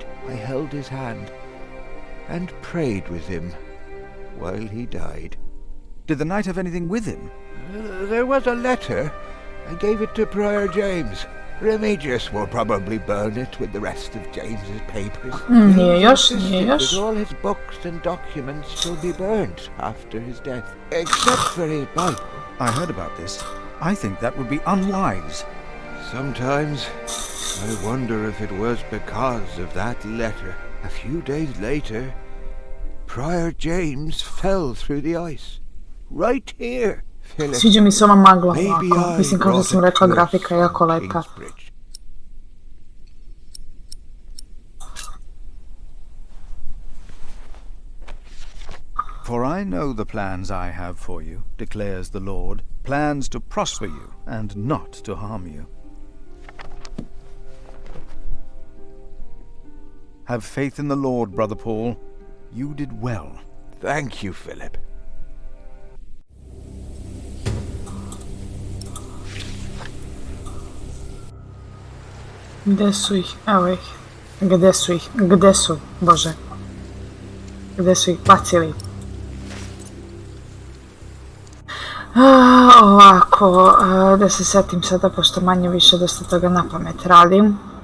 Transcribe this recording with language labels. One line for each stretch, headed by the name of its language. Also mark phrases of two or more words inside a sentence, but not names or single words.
English: I held his hand and prayed with him while he died. Did the knight have anything with him? There was a letter. I gave it to Prior James. Remigius will probably burn it with the rest of James's papers.
Serbian: Nije još.
English: That all his books and documents shall be burnt after his death, except for his Bible. I heard about this. I think that would be unwise. Sometimes I wonder if it was because of that letter. A few days later, Prior James fell through the ice. Right here, Philip.
Serbian: Sviđa mi se ova magla ovako. Mislim, kao što sam rekla, grafika je jako lepa.
English: For I know the plans I have for you, declares the Lord, plans to prosper you and not to harm you. Have faith in the Lord, Brother Paul. You did well. Thank you, Philip.
Serbian: Gdje su ih? Evo ih. Gdje su ih? Gdje su? Bože. Gdje su ih bacili? Ovako, da se setim sada, pošto manje više dosta toga na pamet radim.